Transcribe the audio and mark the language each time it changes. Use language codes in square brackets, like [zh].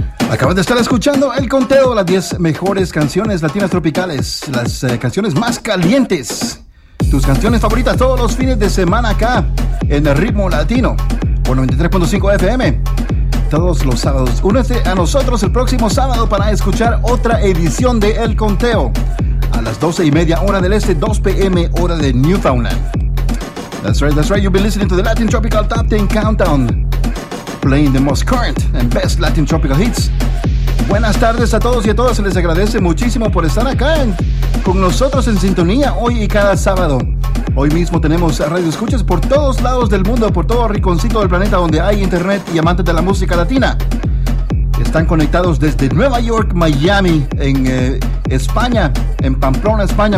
[es] Acabas de estar escuchando el conteo de las 10 mejores canciones latinas tropicales, las canciones más calientes, tus canciones favoritas todos los fines de semana acá en el Ritmo Latino por 93.5 FM todos los sábados. Únete a nosotros el próximo sábado para escuchar otra edición de El Conteo a las 12:30 hora del este, 2 p.m. hora de Newfoundland. [en] That's right, you've been listening to the Latin Tropical Top 10 Countdown, playing the most current and best Latin Tropical Hits. [es] Buenas tardes a todos y a todas. Se les agradece muchísimo por estar acá con nosotros en sintonía hoy y cada sábado. Hoy mismo tenemos radio escuchas por todos lados del mundo, por todo rinconcito del planeta donde hay internet y amantes de la música latina. Están conectados desde Nueva York, Miami, en España, en Pamplona, España.